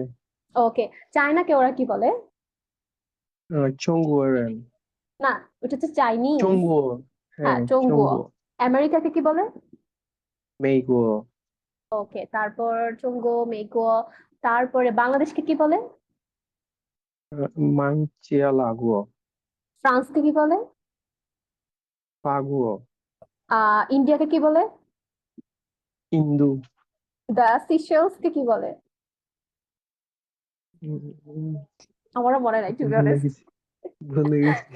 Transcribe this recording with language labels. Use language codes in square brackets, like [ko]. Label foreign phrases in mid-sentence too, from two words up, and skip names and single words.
[bn] ওকে, চায়নাকে ওরা কি বলে? [zh] 中国人。 [bn] না, ওটা হচ্ছে চাইনিজ। [zh] 中国。 [bn] হ্যাঁ, হ্যাঁ, চঙ্গুও। [zh] 中国。 [bn] আমেরিকাকে কি বলে? [zh] 美国。 [bn] ওকে, তারপর চঙ্গো, মেইকো। তারপরে বাংলাদেশকে কি বলে? [zh] 曼加拉国。 [bn] ফ্রান্সকে কি বলে? [zh] 法国。 [bn] ইন্ডিয়াকে কি বলে? [zh] 印度。 [bn] দ্য সিশেলস কে কি বলে? উম, আমারও মনে নাই [en] to be [bn] ভুলে অনেস্ট। গেছি, ভুলে গেছি।